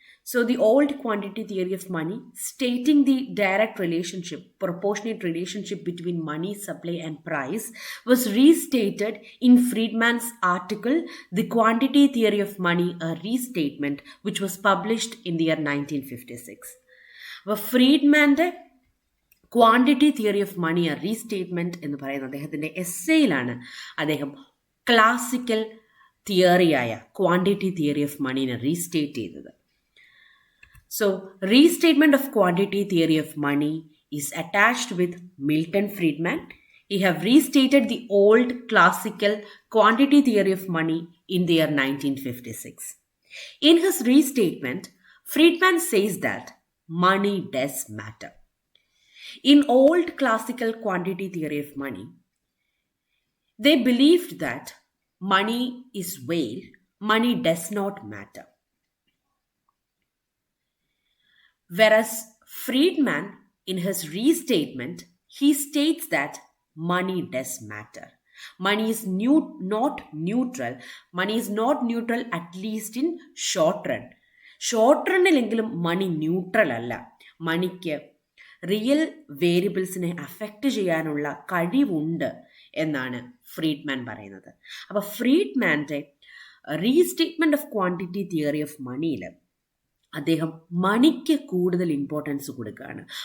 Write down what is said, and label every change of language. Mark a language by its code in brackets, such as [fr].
[en] So the old quantity theory of money, stating the direct relationship, proportionate relationship between money, supply and price, was restated in Friedman's article, The Quantity Theory of Money, a Restatement, which was published in the year 1956. [ml] അപ്പോൾ ഫ്രീഡ്മാൻ്റെ quantity theory of money ആ റീസ്റ്റേറ്റ്മെൻറ്റ് എന്ന് പറയുന്ന അദ്ദേഹത്തിൻ്റെ എസ്സേയിലാണ് അദ്ദേഹം classical തിയറിയായ quantity theory of മണീനെ restate ചെയ്തത്. [en] So, restatement of quantity theory of money is attached with Milton Friedman. He have restated the old classical quantity theory of money in the year 1956. In his restatement, Friedman says that money does matter. In old classical quantity theory of money, they believed that money is veiled, money does not matter. Whereas Friedman, in his restatement, he states that money does matter. Money is not neutral. Money is not neutral at least in short run. [ml] Short run-ലെങ്കിലും money neutral അല്ല. മണിക്ക് real വേരിയബിൾസിനെ affect ചെയ്യാനുള്ള കഴിവുണ്ട് എന്നാണ് Friedman പറയുന്നത്. അപ്പോൾ ഫ്രീഡ്മാൻ്റെ റീസ്റ്റേറ്റ്മെൻറ്റ് of quantity theory of മണിയിൽ അദ്ദേഹം മണിക്ക് കൂടുതൽ ഇമ്പോർട്ടൻസ് കൊടുക്കുകയാണ്.